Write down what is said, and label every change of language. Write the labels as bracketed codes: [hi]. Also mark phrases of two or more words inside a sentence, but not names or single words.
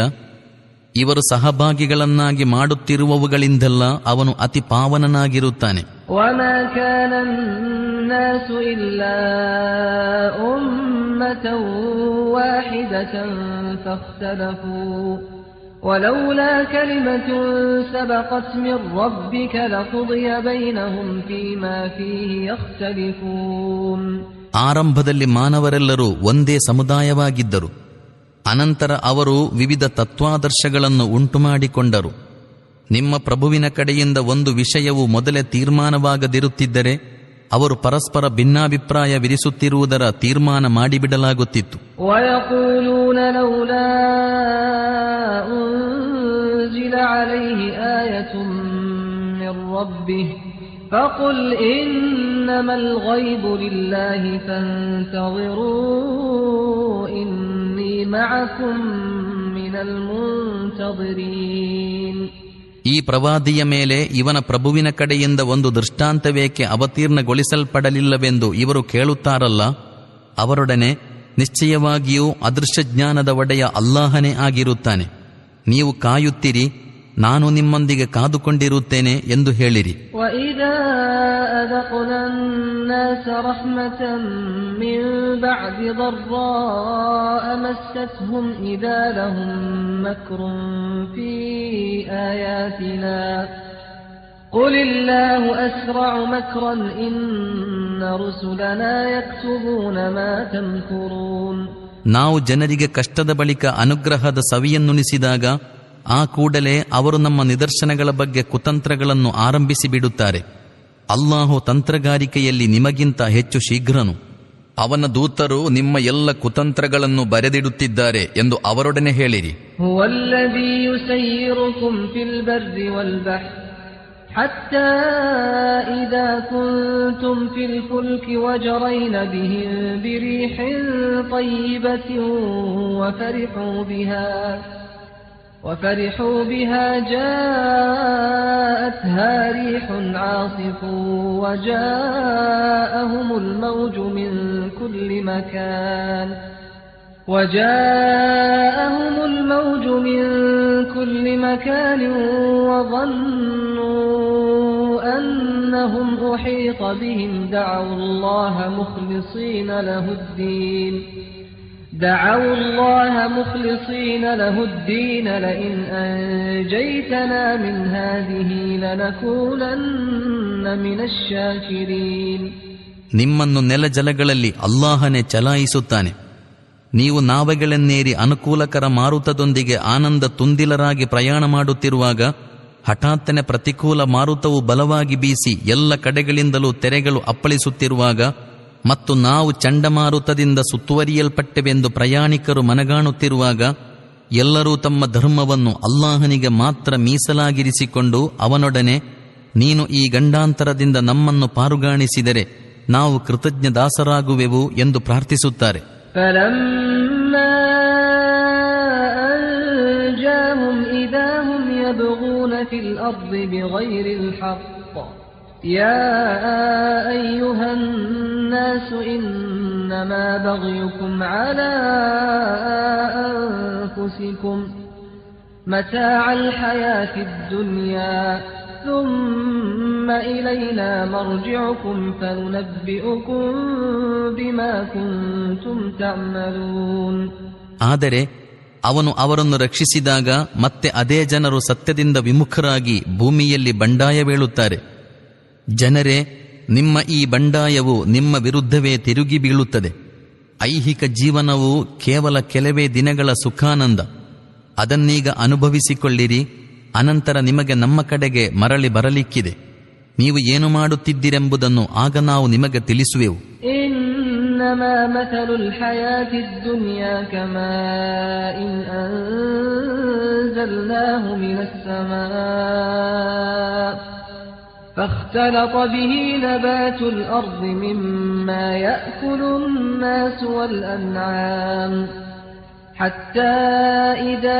[kn] ಇವರು ಸಹಭಾಗಿಗಳನ್ನಾಗಿ ಮಾಡುತ್ತಿರುವವುಗಳಿಂದೆಲ್ಲ ಅವನು ಅತಿ ಪಾವನನಾಗಿರುತ್ತಾನೆ. [ar] وَمَا كَانَ النَّاسُ إِلَّا أُمَّةً وَاحِدَةً فَاخْتَلَفُوا وَلَوْلَا كَلِمَةٌ سَبَقَتْ مِنْ رَبِّكَ لَقُضِيَ بَيْنَهُمْ فِيمَا فِيهِ يَخْتَلِفُونَ. [kn] ಆರಂಭದಲ್ಲಿ ಮಾನವರೆಲ್ಲರೂ ಒಂದೇ ಸಮುದಾಯವಾಗಿದ್ದರು. ಅನಂತರ ಅವರು ವಿವಿಧ ತತ್ವಾದರ್ಶಗಳನ್ನು ಉಂಟುಮಾಡಿಕೊಂಡರು. ನಿಮ್ಮ ಪ್ರಭುವಿನ ಕಡೆಯಿಂದ ಒಂದು ವಿಷಯವು ಮೊದಲೇ ತೀರ್ಮಾನವಾಗದಿರುತ್ತಿದ್ದರೆ ಅವರು ಪರಸ್ಪರ ಭಿನ್ನಾಭಿಪ್ರಾಯವಿರಿಸುತ್ತಿರುವುದರ ತೀರ್ಮಾನ ಮಾಡಿಬಿಡಲಾಗುತ್ತಿತ್ತು. [ar] وَيَقُولُونَ لَوْلَا أُنْزِلَ عَلَيْهِ آيَةٌ مِّن رَّبِّهِ فَقُلْ إِنَّمَا الْغَيْبُ لِلَّهِ فَانتَظِرُوا إِنِّي مَعَكُمْ مِنَ الْمُنْتَظِرِينَ. [kn] ಈ ಪ್ರವಾದಿಯ ಮೇಲೆ ಇವನ ಪ್ರಭುವಿನ ಕಡೆಯಿಂದ ಒಂದು ದೃಷ್ಟಾಂತವೇಕೆ ಅವತೀರ್ಣಗೊಳಿಸಲ್ಪಡಲಿಲ್ಲವೆಂದು ಇವರು ಕೇಳುತ್ತಾರಲ್ಲ, ಅವರೊಡನೆ ನಿಶ್ಚಯವಾಗಿಯೂ ಅದೃಶ್ಯಜ್ಞಾನದ ಒಡೆಯ ಅಲ್ಲಾಹನೇ ಆಗಿರುತ್ತಾನೆ. ನೀವು ಕಾಯುತ್ತಿರಿ, ನಾನು ನಿಮ್ಮೊಂದಿಗೆ ಕಾದುಕೊಂಡಿರುತ್ತೇನೆ ಎಂದು ಹೇಳಿರಿ. [ar] وَإِذَا أَذَقْنَا النَّاسَ رَحْمَةً مِّن بَعْدِ ضَرَّاءَ مَسَّتْهُمْ إِذَا لَهُم مَّكْرٌ فِي آيَاتِنَا قُلِ اللَّهُ أَسْرَعُ مَكْرًا إِنَّ رُسُلَنَا يَكْتُبُونَ مَا تَمْكُرُونَ. [kn] ನಾವು ಜನರಿಗೆ ಕಷ್ಟದ ಬಳಿಕ ಅನುಗ್ರಹದ ಸವಿಯನ್ನುಣಿಸಿದಾಗ ಆ ಕೂಡಲೇ ಅವರು ನಮ್ಮ ನಿದರ್ಶನಗಳ ಬಗ್ಗೆ ಕುತಂತ್ರಗಳನ್ನು ಆರಂಭಿಸಿ ಬಿಡುತ್ತಾರೆ. ಅಲ್ಲಾಹು ತಂತ್ರಗಾರಿಕೆಯಲ್ಲಿ ನಿಮಗಿಂತ ಹೆಚ್ಚು ಶೀಘ್ರನು. ಅವನ ದೂತರು ನಿಮ್ಮ ಎಲ್ಲ ಕುತಂತ್ರಗಳನ್ನು ಬರೆದಿಡುತ್ತಿದ್ದಾರೆ ಎಂದು ಅವರೊಡನೆ ಹೇಳಿರಿ. [ar] هو الذي يسيركم في البر والبحر حتى إذا كنتم في الفلك وجرين بهم بريح طيبة وفرحوا بها جاءتها ريح عاصف وجاءهم الموج من كل مكان وظنوا أنهم أحيط بهم دعوا الله مخلصين له الدين لئن أنجيتنا من هذه لنكونن من الشاكرين. [kn] ನಿಮ್ಮನ್ನು ನೆಲಜಲಗಳಲ್ಲಿ ಅಲ್ಲಾಹನೇ ಚಲಾಯಿಸುತ್ತಾನೆ. ನೀವು ನಾವೆಗಳನ್ನೇರಿ ಅನುಕೂಲಕರ ಮಾರುತದೊಂದಿಗೆ ಆನಂದ ತುಂದಿಲರಾಗಿ ಪ್ರಯಾಣ ಮಾಡುತ್ತಿರುವಾಗ ಹಠಾತ್ತನೆ ಪ್ರತಿಕೂಲ ಮಾರುತವು ಬಲವಾಗಿ ಬೀಸಿ ಎಲ್ಲ ಕಡೆಗಳಿಂದಲೂ ತೆರೆಗಳು ಅಪ್ಪಳಿಸುತ್ತಿರುವಾಗ ಮತ್ತು ನಾವು ಚಂಡಮಾರುತದಿಂದ ಸುತ್ತುವರಿಯಲ್ಪಟ್ಟೆವೆಂದು ಪ್ರಯಾಣಿಕರು ಮನಗಾಣುತ್ತಿರುವಾಗ ಎಲ್ಲರೂ ತಮ್ಮ ಧರ್ಮವನ್ನು ಅಲ್ಲಾಹನಿಗೆ ಮಾತ್ರ ಮೀಸಲಾಗಿರಿಸಿಕೊಂಡು ಅವನೊಡನೆ ನೀನು ಈ ಗಂಡಾಂತರದಿಂದ ನಮ್ಮನ್ನು ಪಾರುಗಾಣಿಸಿದರೆ ನಾವು ಕೃತಜ್ಞ ದಾಸರಾಗುವೆವು ಎಂದು ಪ್ರಾರ್ಥಿಸುತ್ತಾರೆ. [ar] يا أيها الناس إنما بغيكم على أنفسكم متاع الحياة الدنيا ثم إلينا مرجعكم فننبئكم بما كنتم تعملون. [kn] ಆದರೆ ಅವನು ಅವರನ್ನು ರಕ್ಷಿಸಿದಾಗ ಮತ್ತೆ ಅದೇ ಜನರು ಸತ್ಯದಿಂದ ವಿಮುಖರಾಗಿ ಭೂಮಿಯಲ್ಲಿ ಬಂಡಾಯವೇಳುತ್ತಾರೆ. ಜನರೇ, ನಿಮ್ಮ ಈ ಬಂಡಾಯವು ನಿಮ್ಮ ವಿರುದ್ಧವೇ ತಿರುಗಿ ಬೀಳುತ್ತದೆ. ಐಹಿಕ ಜೀವನವು ಕೇವಲ ಕೆಲವೇ ದಿನಗಳ ಸುಖಾನಂದ. ಅದನ್ನೀಗ ಅನುಭವಿಸಿಕೊಳ್ಳಿರಿ. ಅನಂತರ ನಿಮಗೆ ನಮ್ಮ ಕಡೆಗೆ ಮರಳಿ ಬರಲಿಕ್ಕಿದೆ. ನೀವು ಏನು ಮಾಡುತ್ತಿದ್ದೀರೆಂಬುದನ್ನು ಆಗ ನಾವು ನಿಮಗೆ ತಿಳಿಸುವೆವು. [ar] إنما مثل الحياة الدنيا كماء أنزلناه من السماء فاختلط به نبات الأرض مما يأكل الناس والأنعام حتى إذا